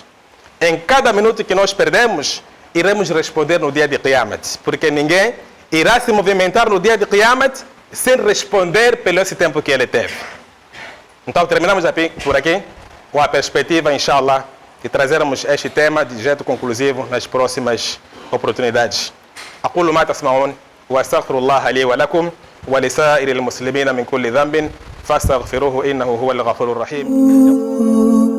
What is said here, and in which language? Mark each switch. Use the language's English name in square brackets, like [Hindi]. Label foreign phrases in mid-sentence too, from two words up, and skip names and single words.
[Portuguese] Em cada minuto que nós perdemos, iremos responder no dia de Qiyamat, porque ninguém irá se movimentar no dia de Qiyamat sem responder pelo esse tempo que ele teve. Então terminamos por aqui com a perspectiva, inshallah, de trazermos este tema de jeito conclusivo nas próximas oportunidades. [Arabic] أقول ما تسمعون وأستغفر الله لي ولكم ولسائر المسلمين من كل ذنب فاستغفروه إنه هو الغفور الرحيم.